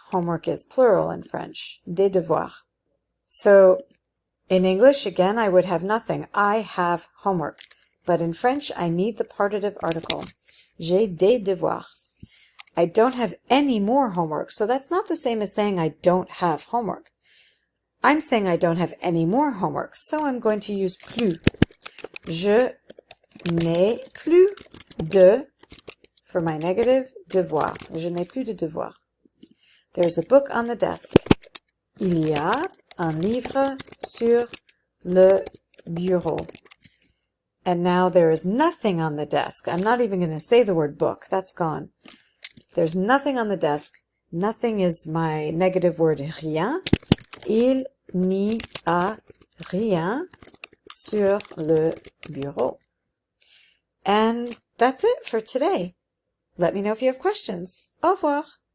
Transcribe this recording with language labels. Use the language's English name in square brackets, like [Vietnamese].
[English] Homework is plural in French. [French] Des devoirs. [English] So in English, again, I would have nothing. I have homework. But in French, I need the partitive article. [French] J'ai des devoirs. [English] I don't have any more homework. So that's not the same as saying I don't have homework. I'm saying I don't have any more homework. So I'm going to use plus. [French] Je n'ai plus de, [English] for my negative, [French] devoir. Je n'ai plus de devoir. [English] There's a book on the desk. [French] Il y a un livre sur le bureau. [English] And now there is nothing on the desk. I'm not even going to say the word book. That's gone. There's nothing on the desk. Nothing is my negative word rien. [French] Il n'y a rien sur le bureau. [English] And that's it for today. Let me know if you have questions. [French] Au revoir.